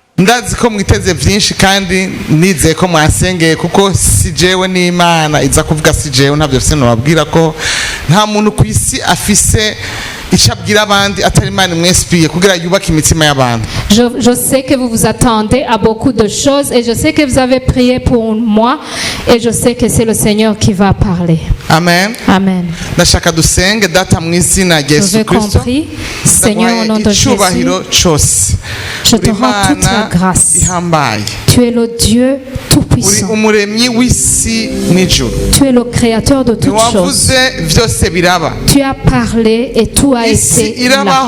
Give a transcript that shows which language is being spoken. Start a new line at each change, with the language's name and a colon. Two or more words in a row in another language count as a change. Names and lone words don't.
Rundi: ndazi ko mwiteze byinshi kandi nizeye ko mwasengeye kuko si jewe n'Imana iza kuvuga si jewe ntabyo byose nababwira ko nta muntu ku isi afise icabwira abandi atari Imana mwespire kugira yubaka imitima y'abantu.
French: Je sais que vous vous attendez à beaucoup de choses et je sais que vous avez prié pour moi et je sais que c'est le Seigneur qui va parler. Amen. Amen.
Rundi: Ndashaka dusenge data mu izina rya Yesu Kristo.
French: Seigneur, au nom de Jésus, je te rends toute la grâce. Tu es le Dieu Tout-Puissant. Tu es le Créateur de toutes choses. Tu as parlé et tout a été là.